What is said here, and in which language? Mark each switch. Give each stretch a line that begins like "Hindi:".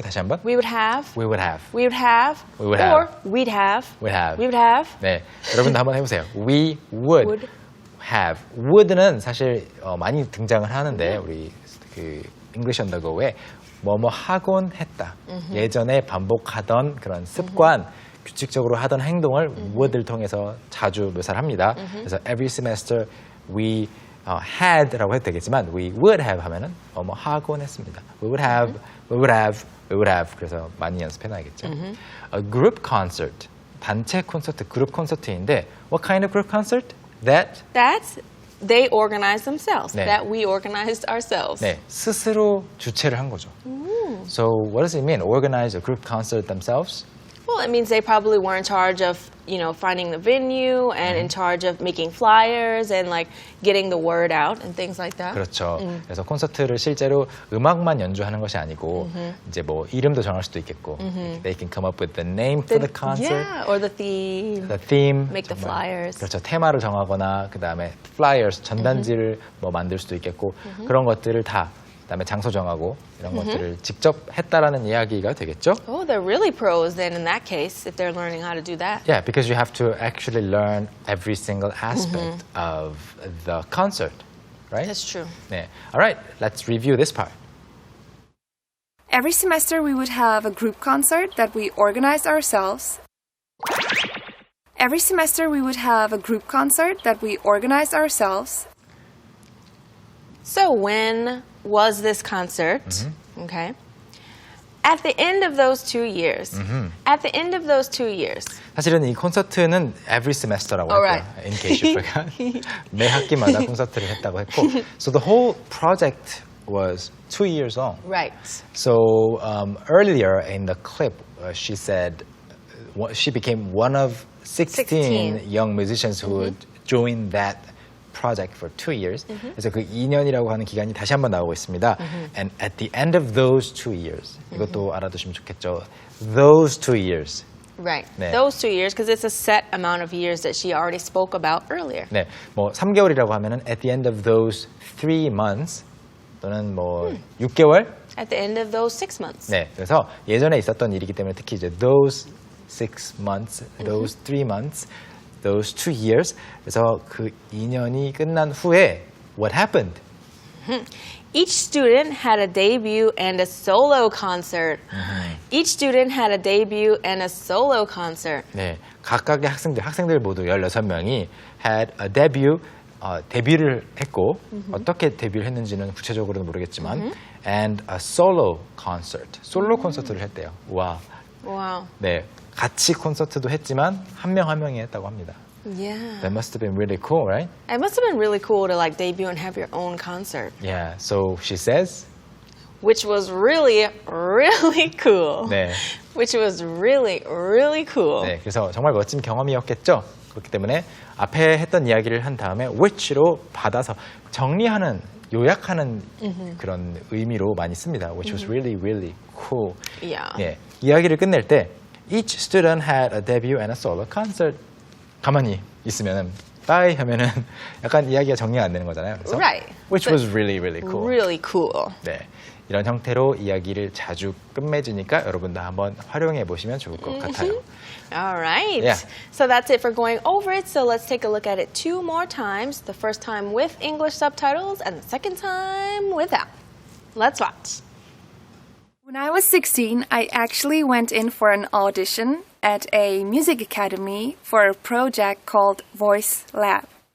Korean: 다시 한번.
English: We would have. We would have. We would have. We would or have. we'd have. Would have. We would have.
Korean: 네, 여러분도 한번 해보세요.
English: We would, Would. have.
Korean: would는 사실 많이 등장을 하는데 우리 그 English on the go에 뭐뭐 하곤 했다. 예전에 반복하던 그런 습관, 규칙적으로 하던 행동을 would를 통해서 자주 묘사를 합니다. 그래서
English: every semester we had
Korean: 라고 해도 되겠지만
English: we would have
Korean: 하면은 뭐 하곤 했습니다.
English: We would have, we would have, we would have.
Korean: 그래서 많이 연습해놔야겠죠.
English: A group concert,
Korean: 단체 콘서트, 그룹 콘서트인데
English: what kind of group concert? That's they organized themselves.
Korean: 네.
English: That we organized ourselves.
Korean: 네, 스스로 주최를 한 거죠.
English: So what does it mean? Organize a group concert themselves? Well, it means they probably were in charge of, finding the venue and in charge of making flyers and like getting the word out and things like that.
Korean: 그렇죠. 그래서 콘서트를 실제로 음악만 연주하는 것이 아니고 이제 뭐 이름도 정할 수도 있겠고
English: they can come up with the name for the concert, Yeah, or the theme. the theme, Make the
Korean: 정말.
English: flyers.
Korean: 그렇죠. 테마를 정하거나 그 다음에 flyers 전단지를 뭐 만들 수도 있겠고 그런 것들을 다 그다음에 장소 정하고 이런 것들을 직접 했다라는 이야기가 되겠죠?
English: Oh, they're really pros then in that case if they're learning how to do that. Yeah, because you have to actually learn every single aspect of the concert, right? That's true. 네. All right, let's review this part. Every semester we would have a group concert that we organized ourselves. Every semester we would have a group concert that we organized ourselves. So when was this concert? Okay. At the end of those 2 years. At the end of those 2 years.
Korean: 사실은 이 콘서트는 every semester라고 할 거예요.
English: In case you forgot.
Korean: 매 학기마다 콘서트를 했다고 했고.
English: So the whole project was 2 years long. Right. So earlier in the clip, she said she became one of 16 young musicians who would join that project for 2 years.
Korean: 그래서 그 2년이라고 하는 기간이 다시 한번 나오고 있습니다.
English: And at the end of those 2 years,
Korean: 이것도 알아두시면 좋겠죠.
English: Those 2 years. Right.
Korean: 네.
English: Those 2 years, because it's a set amount of years that she already spoke about earlier.
Korean: 네, 뭐 3개월이라고 하면은
English: at the end of those 3 months
Korean: 또는 뭐 6개월.
English: At the end of those 6 months.
Korean: 네, 그래서 예전에 있었던 일이기 때문에 특히 이제
English: those 6 months, those 3 months. Those 2 years.
Korean: 그래서 그 2년이 끝난 후에
English: what happened? Each student had a debut and a solo concert. Each student had a debut and a solo concert.
Korean: 네, 각각의 학생들 모두 16명이
English: had a debut,
Korean: 데뷔를 했고 어떻게 데뷔를 했는지는 구체적으로는 모르겠지만
English: and a solo concert,
Korean: 솔로 콘서트를 했대요. 와.
English: Wow.
Korean: 네, 같이 콘서트도 했지만 한 명 한 명이 했다고 합니다.
English: Yeah. That must have been really cool, right? It must have been really cool to like debut and have your own concert. Yeah, so she says. Which was really, really cool.
Korean: 네.
English: Which was really, really cool.
Korean: 네, 그래서 정말 멋진 경험이었겠죠. 그렇기 때문에 앞에 했던 이야기를 한 다음에 which로 받아서 정리하는, 요약하는 그런 의미로 많이 씁니다.
English: Which was really, really cool. Yeah.
Korean: 예, 이야기를 끝낼 때
English: each student had a debut and a solo concert.
Korean: 가만히 있으면은 bye 하면은 약간 이야기가 정리가 안 되는 거잖아요. 그래서
English: Right. Which was really, really cool. Really cool.
Korean: 네, 이런 형태로 이야기를 자주 끝맺으니까 여러분도 한번 활용해 보시면 좋을 것 같아요.
English: All right. Yeah. So that's it for going over it. So let's take a look at it 2 more times. The first time with English subtitles and the second time without. Let's watch. When I was 16, I actually went in for an audition at a music academy for a project called Voice Lab.